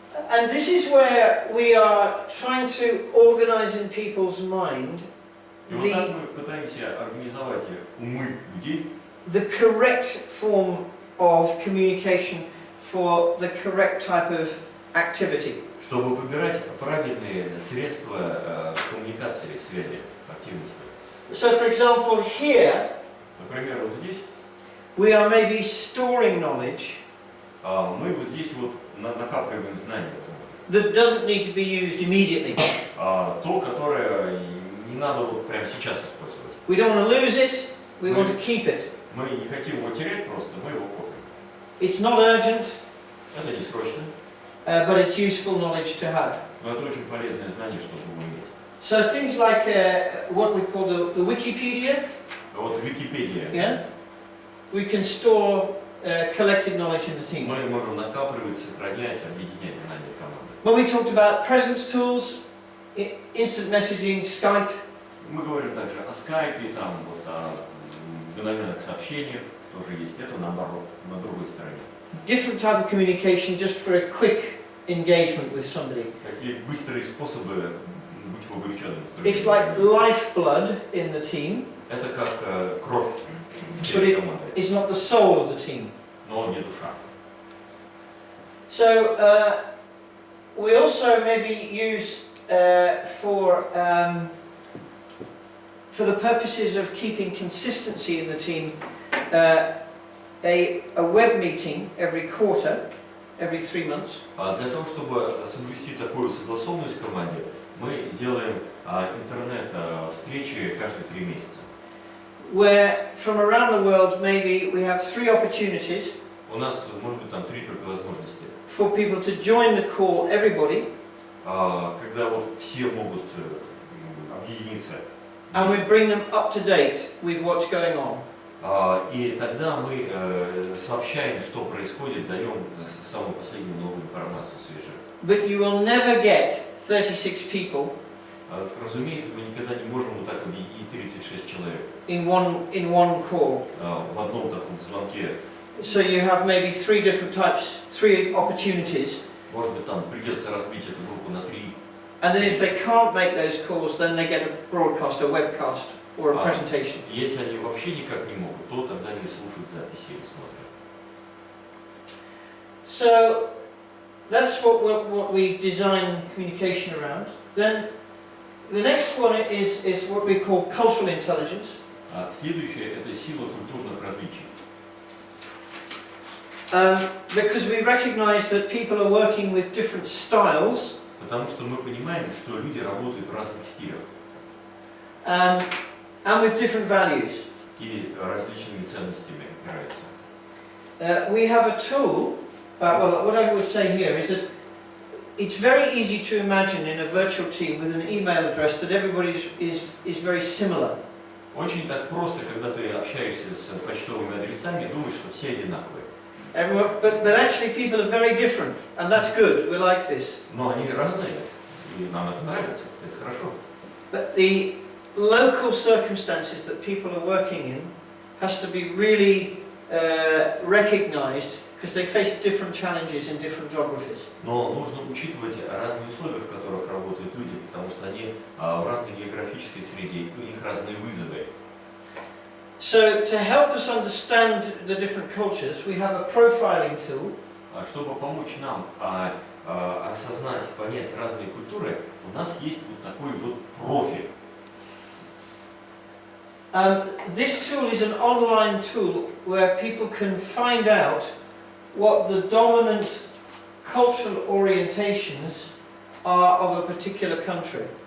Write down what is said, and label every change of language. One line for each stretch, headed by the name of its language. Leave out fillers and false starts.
English: And this is where we are trying to organize in people's mind
Russian: И вот так мы пытаемся организовать умы людей,
English: the correct form of communication for the correct type of activity.
Russian: чтобы выбирать правильные средства коммуникации, связи, активности.
English: So, for example, here
Russian: Например, вот здесь
English: we are maybe storing knowledge
Russian: мы вот здесь вот накапливаем знания.
English: that doesn't need to be used immediately.
Russian: То, которое не надо вот прямо сейчас использовать.
English: We don't want to lose it, we want to keep it.
Russian: Мы не хотим его терять просто, мы его копим.
English: It's not urgent,
Russian: Это не срочно,
English: but it's useful knowledge to have.
Russian: но это очень полезное знание, чтобы иметь.
English: So things like what we call the Wikipedia,
Russian: А вот Википедия.
English: yeah, we can store collected knowledge in the team.
Russian: Мы можем накапливать, сохранять, объединять знания команды.
English: When we talked about presence tools, instant messaging, Skype,
Russian: Мы говорим также о скайпе, там, вот, о мгновенных сообщениях, тоже есть. Это наоборот, на другой стороне.
English: different type of communication just for a quick engagement with somebody.
Russian: Такие быстрые способы быть вовлеченным с другими.
English: It's like lifeblood in the team,
Russian: Это как кровь
English: but it
Russian: команды,
English: is not the soul of the team.
Russian: но не душа.
English: So we also maybe use for the purposes of keeping consistency in the team a web meeting every quarter, every 3 months.
Russian: А для того, чтобы соблюсти такую согласованность в команде, мы делаем интернет-встречи каждые 3 месяца.
English: Where from around the world maybe we have 3 opportunities
Russian: У нас может быть там 3 только возможности.
English: for people to join the call, everybody,
Russian: Когда вот все могут объединиться.
English: and we bring them up to date with what's going on.
Russian: И тогда мы сообщаем, что происходит, даем самую последнюю новую информацию свежую.
English: But you will never get 36 people
Russian: Разумеется, мы никогда не можем вот так объединить 36 человек
English: in one call.
Russian: в одном таком звонке.
English: So you have maybe 3 different types, 3 opportunities.
Russian: Может быть, там придется разбить эту группу на 3.
English: And then if they can't make those calls, then they get a broadcast, a webcast, or a presentation.
Russian: Если они вообще никак не могут, то тогда они слушают записи или смотрят.
English: So that's what we design communication around. Then the next one is what we call cultural intelligence.
Russian: Следующее – это сила культурных различий.
English: Because we recognize that people are working with different styles.
Russian: Потому что мы понимаем, что люди работают в разных стилях.
English: And with different values.
Russian: И различными ценностями опираются.
English: We have a tool, well, what I would say here is that it's very easy to imagine in a virtual team with an email address that everybody is very similar.
Russian: Очень так просто, когда ты общаешься с почтовыми адресами, думаешь, что все одинаковые.
English: But actually people are very different, and that's good, we like this.
Russian: Но они разные, и нам это нравится, это хорошо.
English: But the local circumstances that people are working in has to be really recognized, because they face different challenges in different geographies.
Russian: Но нужно учитывать разные условия, в которых работают люди, потому что они в разной географической среде, у них разные вызовы.
English: So to help us understand the different cultures, we have a profiling tool.
Russian: Чтобы помочь нам осознать, понять разные культуры, у нас есть вот такой вот профиль.
English: This tool is an online tool where people can find out what the dominant cultural orientations are of a particular country.